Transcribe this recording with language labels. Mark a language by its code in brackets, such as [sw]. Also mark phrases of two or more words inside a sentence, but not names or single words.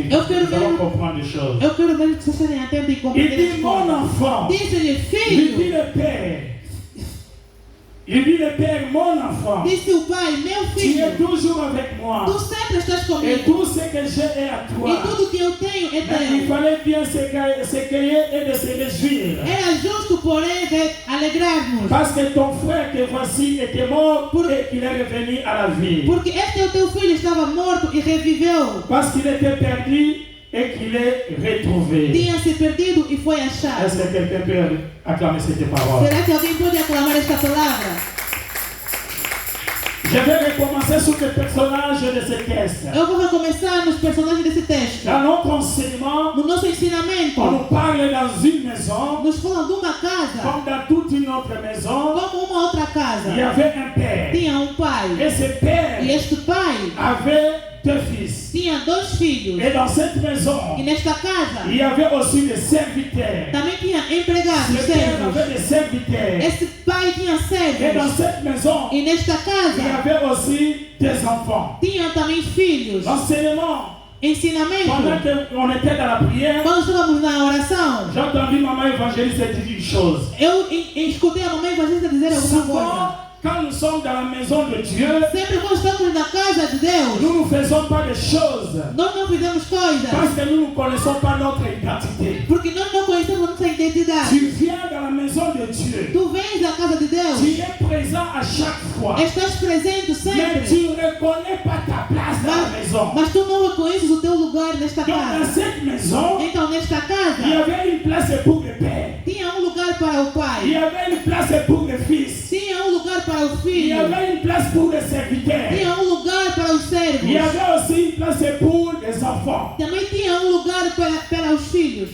[pt] Eu quero [fr] Nous allons [pt] mesmo- [fr] comprendre des choses. [pt] Eu quero mesmo que vocês sejam atentos e [fr] Il [pt] compreendam [fr] dit, [pt] as [fr] mon [pt] coisas. [fr] enfant. [pt] Disse-lhe: [fr] Il dit [pt] filho. [fr] le père. Il dit le père, mon enfant. [pt] Disse o pai: meu [fr] Tu es [pt] filho, [fr] toujours avec moi. [pt] tu sempre estás [fr] Et [pt] comigo. [fr] tout ce que j'ai est à [pt] E [fr] toi. [pt] tudo que eu tenho é [fr] Mais il [pt] teu. [fr] fallait bien s'égayer et de se réjouir. [pt] Era justo, porém, alegrar-nos. [fr] Parce que ton frère que voici était mort et qu'il est revenu à la vie. [pt] Porque este teu filho estava morto e reviveu. [fr] Parce qu'il était perdu et qu'il est retrouvé. [pt] Tinha se perdido e foi achado. [fr] Est-ce que quelqu'un peut acclamer cette parole? [pt] Será que alguém pode aclamar esta palavra? [fr] Je vais recommencer sur le personnage de ce texte. [pt] Eu vou recomeçar nos personagens desse texto. [fr] Dans notre enseignement, [pt] No nosso [fr] on [pt] ensinamento, [fr] nous parle dans une maison, [pt] nos falam de uma casa, [fr] comme dans toute une autre maison, [pt] como uma outra casa. [fr] il y avait un père. [pt] Tinha pai. [fr] Et ce père [pt] E este pai [fr] avait deux fils. [pt] tinha dois filhos. [fr] Et dans cette maison, [pt] E nesta casa [fr] il y avait aussi des serviteurs. [pt] também tinha empregados, [fr] Ce père [pt] servos. [fr] avait des serviteurs. [pt] Esse pai tinha [fr] Et dans [pt] servos. [fr] cette maison, [pt] E nesta [fr] il y [pt] casa [fr] avait aussi des enfants. [pt] tinha também filhos. [fr] L'enseignement, pendant [pt] Ensinamento. [fr] qu'on était dans la prière, [pt] Quando estávamos na oração, [fr] j'ai entendu maman évangéliste dire une chose. [pt] eu escutei a mamãe evangelista dizer alguma coisa. [fr] Souvent, quand nous sommes dans la maison de Dieu, [pt] Sempre quando estamos na casa de Deus, [fr] nous ne faisons pas des choses [pt] nós não fizemos coisas. [fr] parce que nous ne connaissons pas notre identité. [pt] Porque nós não conhecemos a nossa identidade. [fr] Tu viens dans la maison de Dieu. [pt] Tu vens à casa de [fr] Tu [pt] Deus, [fr] es présent à chaque fois. [pt] estás presente [fr] Mais [pt] sempre, [fr] tu ne reconnais pas ta place dans la maison. [pt] mas tu não reconheces o teu lugar nesta [fr] Donc dans [pt] casa. [fr] cette maison, [pt] Então, nesta [fr] il y [pt] casa, [fr] avait une place pour le père. [pt] tinha lugar para o [fr] Il [pt] pai, [fr] y avait une place pour le fils. [pt] tinha lugar para o [fr] Il y [pt] filho, [fr] avait une place pour les serviteurs. [pt] tinha lugar para os [fr] Il y [pt] servos, [fr] avait aussi une place pour les enfants. [pt] também tinha lugar para os filhos.